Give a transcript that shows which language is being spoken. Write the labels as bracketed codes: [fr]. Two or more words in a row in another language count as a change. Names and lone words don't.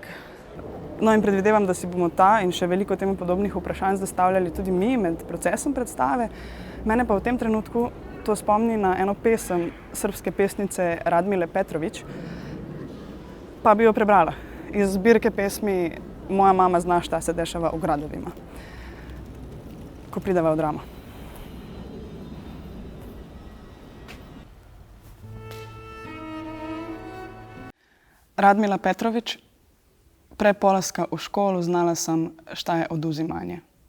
[sl] No in predvidevam, da si bomo ta in še veliko temu podobnih vprašanj zastavljali tudi mi med procesom predstave. Mene pa v tem trenutku to spomni na eno pesem srbske pesnice Radmile Petrović, pa bi jo prebrala. Iz zbirke pesmi Moja mama zna šta se dešava u gradovima, ko prideva v dramo. [sr] Radmila Petrović, pre polaska u školu znala sam šta je oduzimanje.